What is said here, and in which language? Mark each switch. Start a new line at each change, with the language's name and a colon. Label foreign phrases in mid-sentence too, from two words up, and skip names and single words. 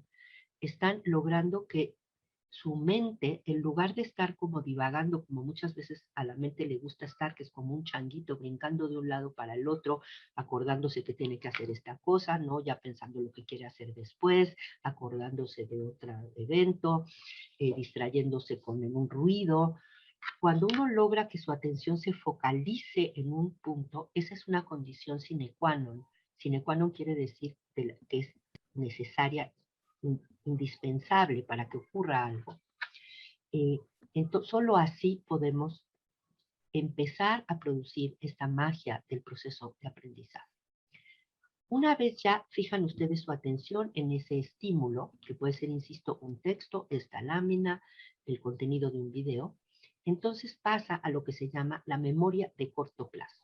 Spanish: Están logrando que su mente, en lugar de estar como divagando, como muchas veces a la mente le gusta estar, que es como un changuito brincando de un lado para el otro, acordándose que tiene que hacer esta cosa, ¿no? Ya pensando lo que quiere hacer después, acordándose de otro evento, distrayéndose con un ruido. Cuando uno logra que su atención se focalice en un punto, esa es una condición
Latin: sine qua non. Sine qua non
Spanish: quiere decir que es necesaria, indispensable para que ocurra algo. Solo así podemos empezar a producir esta magia del proceso de aprendizaje. Una vez ya fijan ustedes su atención en ese estímulo, que puede ser, insisto, un texto, esta lámina, el contenido de un video, entonces pasa a lo que se llama la memoria de corto plazo.